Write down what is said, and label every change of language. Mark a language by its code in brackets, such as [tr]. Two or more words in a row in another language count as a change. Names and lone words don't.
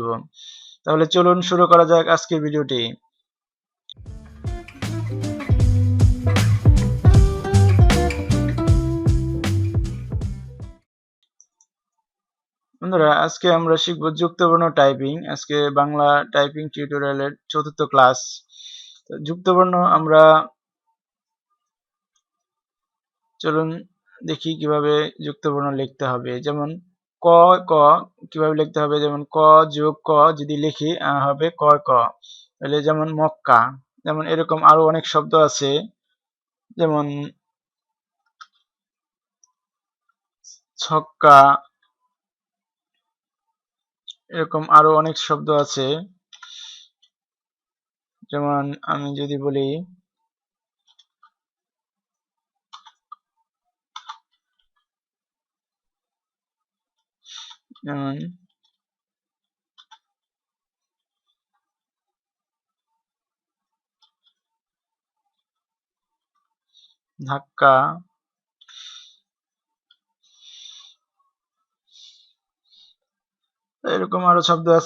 [bn] তাহলে চলুন শুরু করা যাক আজকের ভিডিওটি। বন্ধুরা, আজকে আমরা শিখব যুক্তবর্ণ টাইপিং। আজকে বাংলা [en] typing tutorial's [bn] ৪র্থ ক্লাস। যুক্তবর্ণ আমরা চলুন দেখি কিভাবে যুক্তবর্ণ লিখতে হবে। যেমন ক ক কিভাবে লিখতে হবে, যেমন ক যোগ ক যদি লিখি হবে ক ক। তাহলে যেমন মক্কা, যেমন এরকম আরো অনেক শব্দ আছে, যেমন ছক্কা, এরকম আরো অনেক শব্দ আছে। যেমন আমি যদি বলি যেমন ধাক্কা, এরকম আরো শব্দ আছে।